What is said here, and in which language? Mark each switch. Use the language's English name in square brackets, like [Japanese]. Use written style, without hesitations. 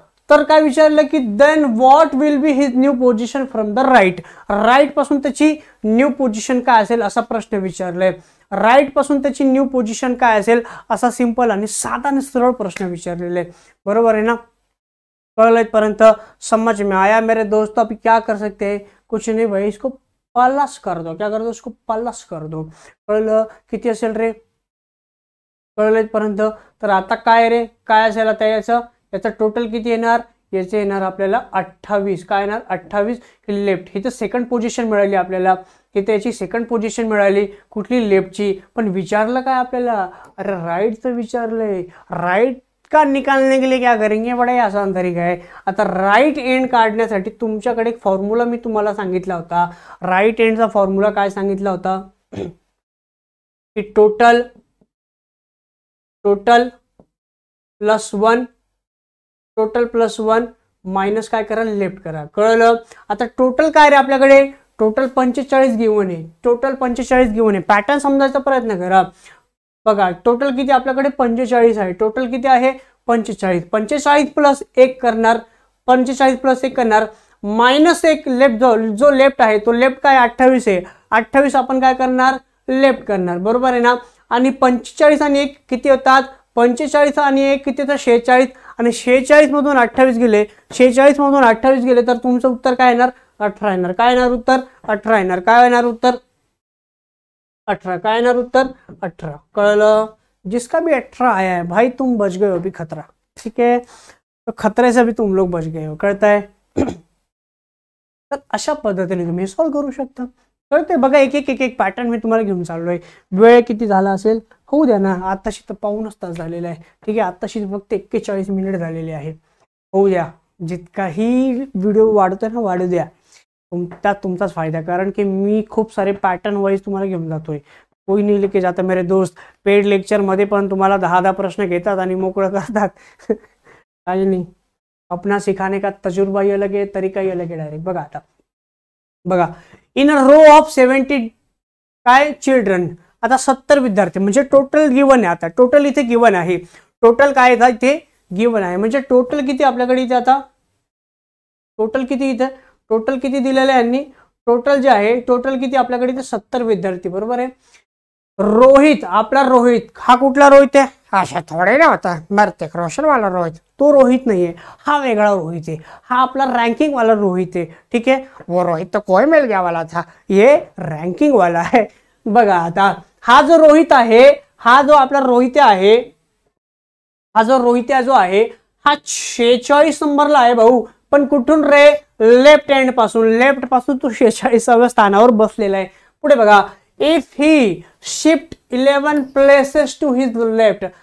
[Marathi] तर काय विचारलं की [English] Then what will be his new position from the right. [Marathi] Right पासून त्याची न्यू पोझिशन काय असेल असा प्रश्न विचारलाय. राईट पासून त्याची न्यू पोझिशन काय असेल असा सिंपल आणि साधा आणि सरळ प्रश्न विचारलेला आहे, बरोबर आहे ना? कळलं इथपर्यंत? [Hindi] समझ में आया मेरे दोस्तों? अभी क्या कर सकते हैं? कुछ नहीं भाई, इसको प्लस कर दो. क्या कर दो? इसको प्लस कर दो. [Marathi] कळलं? किती असेल रे? कळलं इथपर्यंत? तर आता काय रे? काय असेल आता याचं टोटल किती येणार? याचे येणार आपल्याला 28. काय येणार? 28 लेफ्ट. ही तर सेकंड पोझिशन मिळाली आपल्याला. की त्याची सेकंड पोझिशन मिळाली कुठली? लेफ्टची. पण विचारलं काय आपल्याला? अरे राईटचं विचारलंय. [Hindi] राईट का निकालने के लिए क्या करेंगे? बड़ा ही आसान तरीका है. [Marathi] आता राईट एंड काढण्यासाठी तुमच्याकडे एक फॉर्म्युला मी तुम्हाला सांगितला होता. राईट एंडचा फॉर्म्युला काय सांगितला होता? की total plus 1, total plus 1 minus काय करा? लेफ्ट करा. कळलं? आता टोटल काय रे आपल्याकडे? टोटल 45 गिवन आहे. टोटल 45 गिवन आहे. पॅटर्न समजायचा प्रयत्न करा. बघा, टोटल किती आपल्याकडे? 45 आहे. टोटल किती आहे? 45. 45 प्लस 1 करणार. 45 प्लस 1 करणार. मायनस 1 लेफ्ट, जो लेफ्ट आहे तो लेफ्ट काय? 28 आहे. 28 आपण काय करणार? लेफ्ट करणार, बरोबर आहे ना? आणि 45 आणि 1 किती होतात? 45 आणि 1 किती होतात? 46. आणि 46 मधून 28 गेले. 46 मधून 28 गेले तर तुमचं उत्तर काय येणार? 18 येणार. काय येणार उत्तर? 18 येणार. काय येणार उत्तर? 18. काय येणार उत्तर? 18. कळलं? [Hindi] जिसका भी 18 आया है भाई तुम बच गए हो अभी खतरा. ठीक है, तो खतरे से भी तुम लोग बच गए हो. [Marathi] कळतंय? तर अशा पद्धतीने तुम्ही सॉल्व्ह करू शकता. कळतंय? बघा, एक पॅटर्न मी तुम्हाला घेऊन चाललोय. वेळ किती झाला असेल? होऊ द्या ना, आताशी तर 1.5 तास झालेला आहे. ठीक आहे, आताशी फक्त 41 मिनिट झालेले आहे. होऊ द्या. जितकाही व्हिडिओ वाढतोय ना वाढू द्या. त्यात तुमचाच फायदा. कारण की मी खूप सारे पॅटर्न वाईज तुम्हाला घेऊन जातोय. [Hindi] कोई नहीं लेके जाता मेरे दोस्त. [Marathi] पेड लेक्चर मध्ये पण तुम्हाला 10 प्रश्न घेतात आणि मोकळं करतात. काही नाही, [Hindi] अपना सिखाने का तजुर्बा ही अलग है, तरीका ही अलग है. [Marathi] डायरेक्ट बघा, आता बघा, [English] in a row of 70 [Marathi] काय चिल्ड्रन. आता 70 विद्यार्थी म्हणजे टोटल गिवन आहे. आता टोटल इथे गिवन आहे. टोटल काय इथे गिवन आहे. म्हणजे टोटल किती आपल्याकडे इथे? आता टोटल किती इथे? टोटल किती दिलेलं आहे यांनी? टोटल जे आहे, टोटल किती आपल्याकडे इथे? 70 विद्यार्थी, बरोबर आहे. रोहित, आपला रोहित. हा कुठला रोहित आहे? अशा थोडे ना होता मरते रोशन वाला रोहित. तो रोहित नाहीये, हा वेगळा रोहित आहे. [Hindi] हा आपला रैंकिंग वाला रोहित है. ठीक है, वो रोहित तो कोई मिल गया वाला था, ये रैंकिंग वाला है. [Marathi] बघा, आता हा जो रोहित आहे, हा जो आपला रोहित आहे, हा जो रोहित जो आहे हा 46 नंबरला आहे भाऊ. पण कुठून रे? लेफ्ट हँड पासून. लेफ्ट पासून तो 46व्या स्थानावर बसलेला आहे. पुढे बघा, [English] If he shift 11 places to his left.